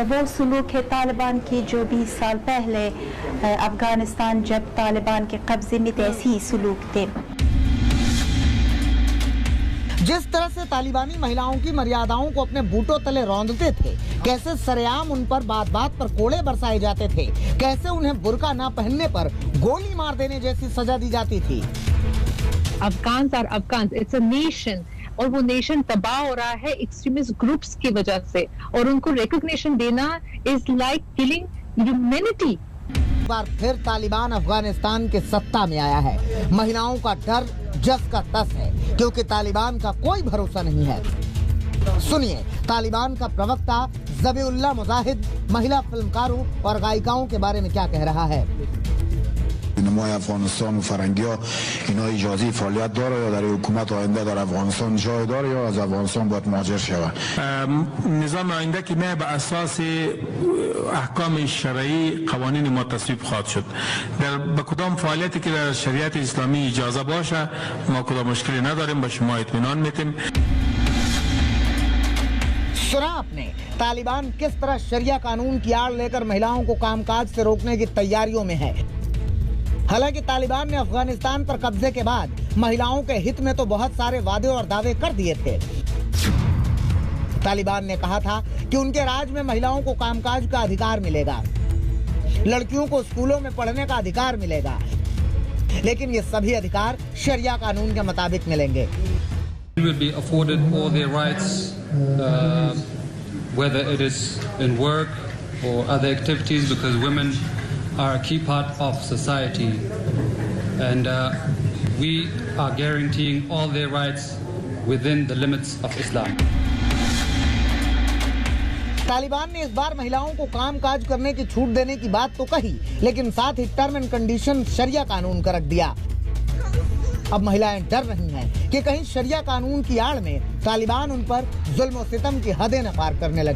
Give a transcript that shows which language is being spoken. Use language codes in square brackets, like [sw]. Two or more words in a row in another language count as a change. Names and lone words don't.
[hi] वो सुलूक है तालिबान की जो 20 साल पहले अफगानिस्तान जब तालिबान के कब्जे में ऐसे ही सुलूक थे। जिस तरह से तालिबानी महिलाओं की मर्यादाओं को अपने बूटों तले रौंदते थे, कैसे सरेआम उन पर बात बात पर कोड़े बरसाए जाते थे, कैसे उन्हें बुर्का ना पहनने पर गोली मार देने जैसी सजा दी जाती थी। [en] Afghans are Afghans, it's a nation, [hi] और वो नेशन तबाह हो रहा है [en] extremist groups [hi] की वजह से, और उनको रिकॉग्निशन देना [en] is like killing humanity. [hi] बार फिर तालिबान अफगानिस्तान के सत्ता में आया है। महिलाओं का डर जस का तस है, क्योंकि तालिबान का कोई भरोसा नहीं है। सुनिए तालिबान का प्रवक्ता ज़बीउल्लाह मुजाहिद महिला फिल्मकारों और गायिकाओं के बारे में क्या कह रहा है। [fa] نمای افغانستان و فرنگی‌ها اینا اجازه فعالیت داره یا در حکومت آینده در افغانستان جای داره یا از افغانستان باید مهاجر شود؟ نظام آینده که به اساس احکام شرعی قوانین ما تصویب خواهد شد. به کدام فعالیتی که در شریعت اسلامی اجازه باشه ما کدام مشکلی نداریم، به شما اطمینان میدیم. [hi] सुना आपने तालिबान किस तरह शरिया कानून की आड़ लेकर महिलाओं को कामकाज से रोकने की तैयारियों में है। हालांकि तालिबान ने अफगानिस्तान पर कब्जे के बाद महिलाओं के हित में तो बहुत सारे वादे और दावे कर दिए थे। तालिबान ने कहा था कि उनके राज में महिलाओं को कामकाज का अधिकार मिलेगा, लड़कियों को स्कूलों में पढ़ने का अधिकार मिलेगा, लेकिन ये सभी अधिकार शरिया कानून के मुताबिक मिलेंगे। [en] will be afforded all their rights, whether it is in work or other activities, because women are a key part of society, and we are guaranteeing all their rights within the limits of Islam. [hi] तालिबान ने इस बार महिलाओं को काम काज करने की छूट देने की बात तो कही, लेकिन साथ ही [en] term and condition [hi] शरिया कानून का रख दिया। अब महिलाएं डर रही हैं कि कहीं शरिया कानून की आड़ में तालिबान उन पर जुल्म और सितम की हदें न पार करने लगे।